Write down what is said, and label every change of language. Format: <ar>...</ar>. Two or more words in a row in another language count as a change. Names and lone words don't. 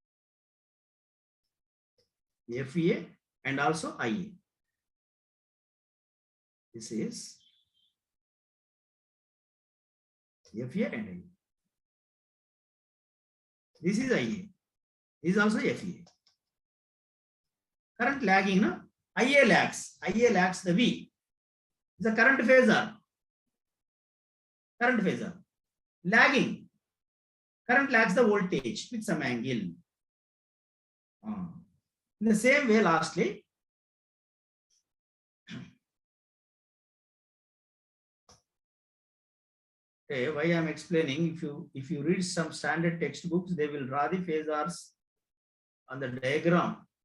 <en>FA and also IA. This is FA and IA. This is IA. This is also FA. Current lagging, no? IA lags. IA lags the V. It's a current phasor. Current phasor. Lagging. Current lags the voltage with some angle. In the same way, lastly, okay, why I am explaining, if you read some standard textbooks, they will draw the phasors on the diagram.</en>